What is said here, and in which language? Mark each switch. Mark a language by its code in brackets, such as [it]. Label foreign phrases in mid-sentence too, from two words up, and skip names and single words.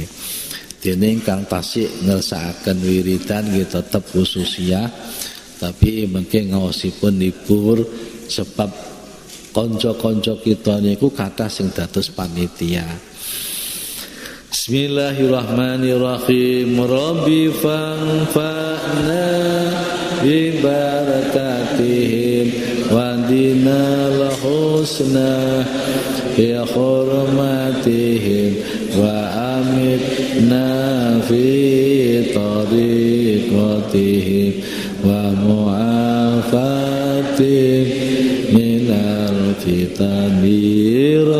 [jv] Dene ingkang tasik ngersakaken wiridan nggih tetep khususia, tapi mangke ngaosipun libur sebab kanca-kanca kita niku kathah sing dados panitia. [ar] Bismillahirrahmanirrahim. رب فانفعنا ببركاتهم واهدنا الحسنى بحرمتهم وأمتنا في طريقتهم ومعافاتهم من الفتن